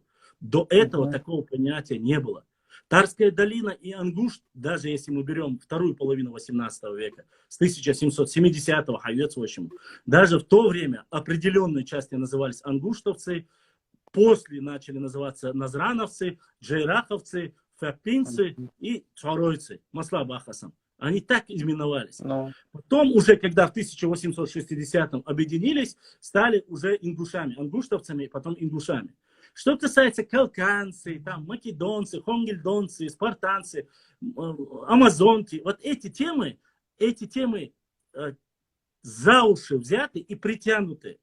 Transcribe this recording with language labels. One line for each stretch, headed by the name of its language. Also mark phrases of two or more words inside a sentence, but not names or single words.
Russian: До этого такого понятия не было. Тарская долина и Ангушт, даже если мы берем вторую половину 18 века, с 1770-го, даже в то время определенные части назывались ангуштовцы, после начали называться назрановцы, джейраховцы, фапинцы и чаройцы, маслабахасам. Они так именовались. Потом уже, когда в 1860-м объединились, стали уже ингушами, ангуштовцами и потом ингушами. Что касается калканцы, там, македонцы, хонгельдонцы, спартанцы, амазонки, вот эти темы за уши взяты и притянуты.